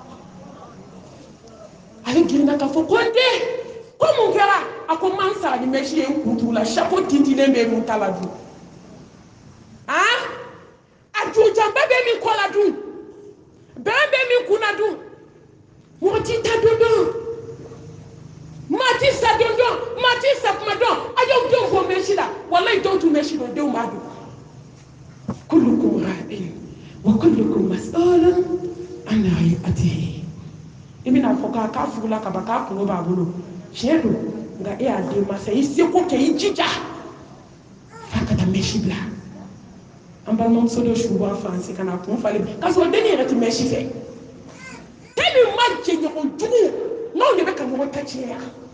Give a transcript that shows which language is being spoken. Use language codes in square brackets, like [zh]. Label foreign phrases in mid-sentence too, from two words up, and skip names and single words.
[bm] ale girinna k'a fɔ ko n den ko mun kɛra a ko n ma n sara ni mɛsi ye n kun tugu la chapeau tintinnen bɛ min ta la dun a jujanba bɛ min kɔ la dun bɛn bɛ min kun na dun mɔgɔ t'i ta don dɔn maa ti sa don dɔn maa ti sa kuma dɔn a y'aw denw bɔ mɛsi la walayi dɔw t'u mɛsi dɔn denw b'a dun [ar] كلكم راع وكلكم مسؤول عن رعيته [bm] i bɛna fɔ k'a fugula ka ban k'a kunkolo b'a bolo tiɲɛ don nka e y'a den masa i seko kɛ i jija f'a ka taa mɛsi bila an balimamuso dɔ su bɔra Faransi ka na kun falen k'a sɔrɔ denni yɛrɛ tɛ mɛsi fɛ den min ma jɛ ɲɔgɔn jugu n'aw de bɛ ka ɲɔgɔn ta tiɲɛ yan